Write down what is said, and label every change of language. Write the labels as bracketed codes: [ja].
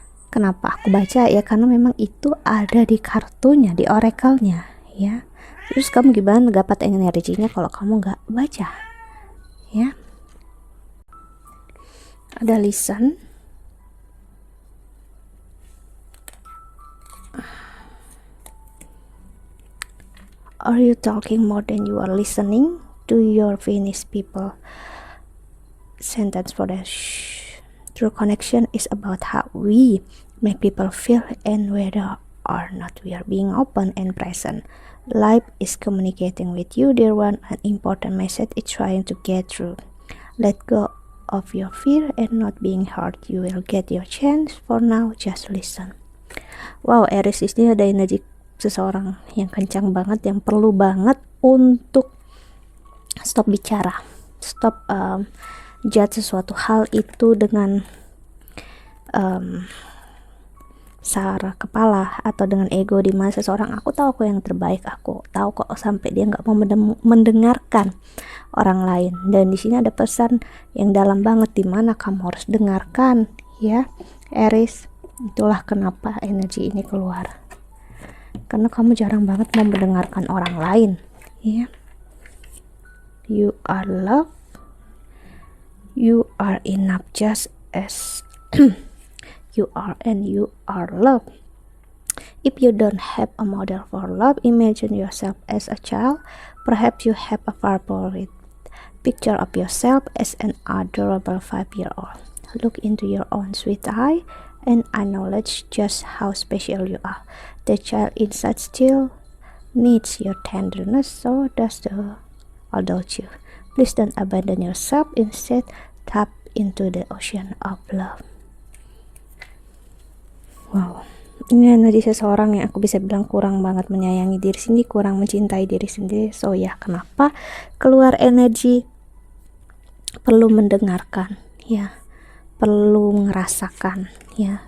[id] Kenapa aku baca ya, karena memang itu ada di kartunya, di oracle-nya ya. Terus kamu gimana dapat energinya kalau kamu nggak baca ya. [en] Ada listen, are you talking more than you are listening to your Venus people? Sentence for the true connection is about how we make people feel and whether or not we are being open and present. Life is communicating with you, dear one. An important message is trying to get through. Let go of your fear and not being hurt. You will get your chance. For now, just listen. [id] Wow, Aries ini ada energi seseorang yang kencang banget, yang perlu banget untuk stop bicara, stop judge sesuatu hal itu dengan sara kepala atau dengan ego, di mana seseorang, aku tahu kok yang terbaik, aku tahu kok, sampai dia nggak mau mendengarkan orang lain. Dan di sini ada pesan yang dalam banget, di mana kamu harus dengarkan ya Aries. Itulah kenapa energi ini keluar, karena kamu jarang banget mau mendengarkan orang lain ya. [en] You are love, you are enough just as you are, and you are love. If you don't have a model for love, imagine yourself as a child. Perhaps you have a favorite Picture of yourself as an adorable 5-year-old. Look into your own sweet eye and acknowledge just how special you are. The child inside still needs your tenderness, so does the adult you. Please don't abandon yourself, instead tap into the ocean of love. [id] Wow, ini energi seseorang yang aku bisa bilang kurang banget menyayangi diri sendiri, kurang mencintai diri sendiri. So ya, kenapa keluar energi? Perlu mendengarkan, ya, perlu ngerasakan, ya.